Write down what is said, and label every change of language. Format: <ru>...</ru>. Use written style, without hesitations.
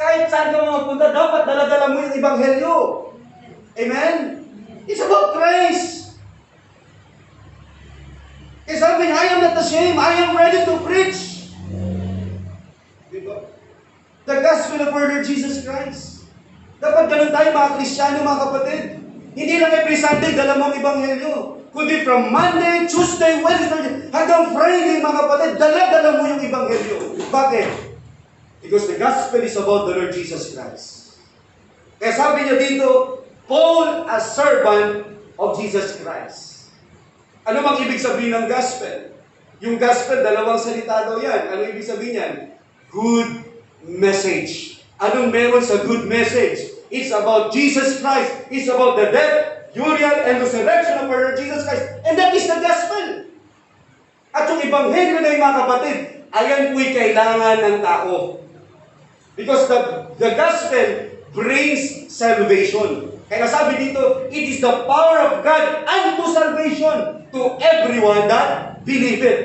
<tl>Kahit saan ka mapunta, dapat daladala mo yung ebanghelyo. Amen?</tl> <en>It's about Christ.</en> <tl>Kaya sabi niya,</tl> <en>I am not ashamed. I am ready to preach. Diba? The gospel of our Lord Jesus Christ.</en> <tl>Dapat ganun tayo mga Kristiyano, mga kapatid. Hindi lang every Sunday dala mo ang ebanghelyo. Kundi from Monday, Tuesday, Wednesday, hanggang Friday, mga kapatid, dala-dala mo yung Ebanghelyo. Bakit?</tl> <en>Because the gospel is about the Lord Jesus Christ.</en> <tl>Kaya sabi niya dito,</tl> <en>Paul, a servant of Jesus Christ.</en> <tl>Ano bang ibig sabihin ng gospel? Yung gospel, dalawang salita daw yan. Ano ibig sabihin yan?</tl> <en>Good message.</en> <tl>Anong meron sa</tl> <en>good message? It's about Jesus Christ. It's about the death, burial, and resurrection of our Lord Jesus Christ. And that is the gospel.</en> <tl>At yung Ebanghelyo na yung mga kapatid, ayan po'y kailangan ng tao.</tl> <en>Because the gospel brings salvation.</en> <tl>Kaya sabi dito,</tl> <en>it is the power of God unto salvation to everyone that believeth.</en>